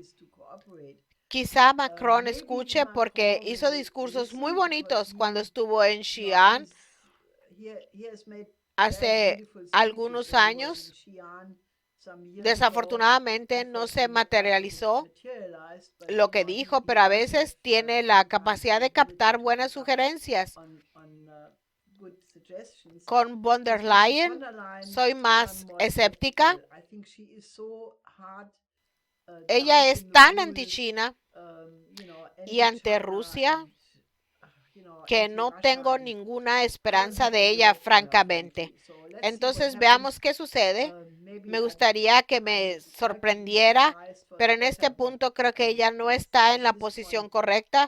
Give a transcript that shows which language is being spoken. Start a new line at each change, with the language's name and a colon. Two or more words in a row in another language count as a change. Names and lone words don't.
Spanish: Quizá Macron escuche porque hizo discursos muy bonitos cuando estuvo en Xi'an hace algunos años. Desafortunadamente no se materializó lo que dijo, pero a veces tiene la capacidad de captar buenas sugerencias. Con von der Leyen soy más escéptica. Ella es tan anti-China y ante Rusia que no tengo ninguna esperanza de ella, francamente. Entonces veamos qué sucede. Me gustaría que me sorprendiera, pero en este punto creo que ella no está en la posición correcta.